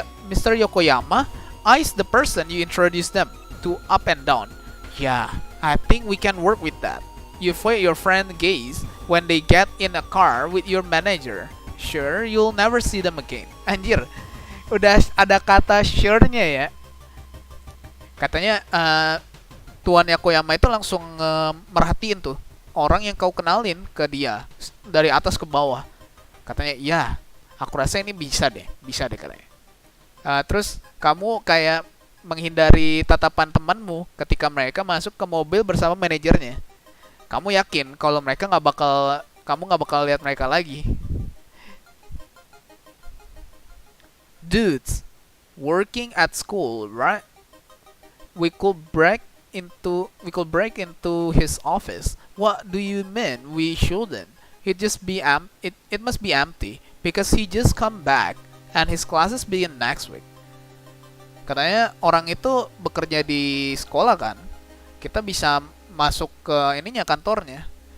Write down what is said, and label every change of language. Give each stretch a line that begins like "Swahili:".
English: Yokoyama is the person you introduce them to up and down. Yeah, I think we can work with that. You avoid your friend gaze when they get in a car with your manager. Sure, you'll never see them again.
Indonesian: Anjir, udah ada kata sure-nya ya. Katanya Tuan Yokoyama itu langsung merhatiin tuh orang yang kau kenalin ke dia dari atas ke bawah. Katanya, ya, aku rasa ini bisa deh katanya. Terus kamu kayak menghindari tatapan temanmu ketika mereka masuk ke mobil bersama manajernya. Kamu yakin kalau kamu nggak bakal lihat mereka lagi.
English: Dudes, working at school, right? We could break into his office. What do you mean we shouldn't? It must be empty because he just come back and his classes begin next week.
Indonesian: Katanya orang itu bekerja di sekolah kan. Kita bisa masuk ke kantornya.